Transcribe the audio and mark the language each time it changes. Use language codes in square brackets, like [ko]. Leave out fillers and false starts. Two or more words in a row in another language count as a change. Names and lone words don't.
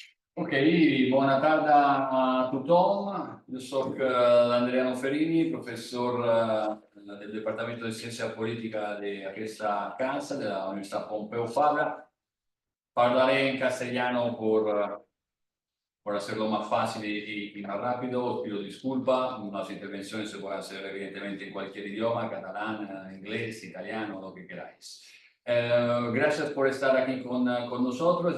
[ca] Ok, buona tarda a tothom. [it] Io sono Andriano Ferini, professor del Departamento di Scienza Politica [ca] de aquesta casa, [it] de la Universidad Pompeu Fabra. [es] Hablaré en castellano por hacerlo más fácil y más rápido. Os pido disculpa. Las intervenciones se pueden hacer evidentemente en cualquier idioma, catalán, inglés, italiano, lo que queráis. Gracias por estar aquí con nosotros.